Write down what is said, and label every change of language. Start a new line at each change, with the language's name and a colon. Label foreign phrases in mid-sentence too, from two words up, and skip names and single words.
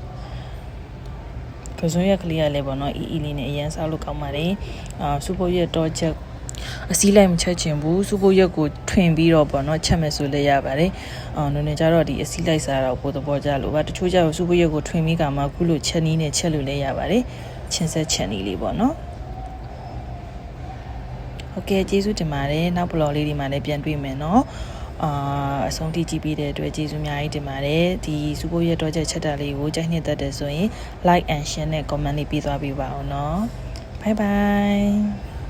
Burmese: ကစွန်းရက်ကလေးကလည်းပေါ့နော်အီလေးနဲ့အရန်စားလို့ကောင်းပါတယ်စူပုတ်ရက်တော့ချက်အစည်းလိုက်မချက်ချင်ဘူးစူပုတ်ရက်ကိုထွင်ပြီးတော့ပေါ့နော်ချက်မယ်ဆိုလည်းရပါတယ်နည်းနည်းကြတော့ဒီအစည်းလိုက်စားတော့ပို့သဘောကျလို့ပါတချို့ကျတော့စူပုတ်ရက်ကိုထွင်ပြီးကမှခုလိုချက်နီးနဲ့ချက်လို့လည်းရပါတယ်ချင်းဆက်ချက်နီးလေးပေါ့နော် ဟုတ်ကဲ့ကျေးဇူးတင်ပါတယ်နောက်ဘလော့လေးဒီမှာလည်းပြန်တွေ့မယ်နော်အဆုံးထိကြည့်ပြီးတဲ့အတွက်ကျေးဇူးအများကြီးတင်ပါတယ်ဒီစူပုတ်ရက်တော့ချက်တာလေးကိုကြိုက်နှစ်သက်တယ်ဆိုရင်
English: like and share
Burmese: နဲ့ comment လေးပေးသွားပေးပါအောင်နော်
English: bye bye